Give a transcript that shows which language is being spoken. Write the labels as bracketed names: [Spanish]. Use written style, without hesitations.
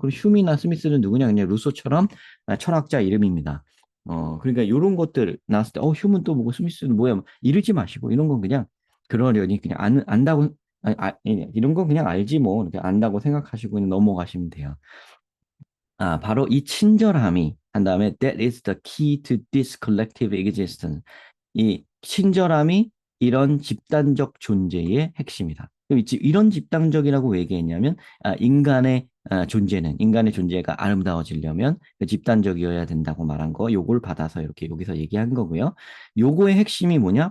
[Korean] 그리고 휴미나 스미스는 누구냐? 그냥 루소처럼 철학자 이름입니다. 그러니까 이런 것들 나왔을 때, 휴먼 또 뭐고 스미스는 뭐야? 이러지 마시고, 이런 건 그냥 그러려니 그냥 안다고, 이런 건 그냥 알지 뭐, 이렇게 안다고 생각하시고 그냥 넘어가시면 돼요. 바로 이 친절함이 한 다음에 [English] that is the key to this collective existence. [Korean] 이 친절함이 이런 집단적 존재의 핵심이다. 그럼 이런 집단적이라고 왜 얘기했냐면 인간의 인간의 존재가 아름다워지려면 그 집단적이어야 된다고 말한 거 요걸 받아서 이렇게 여기서 얘기한 거고요. 요거의 핵심이 뭐냐?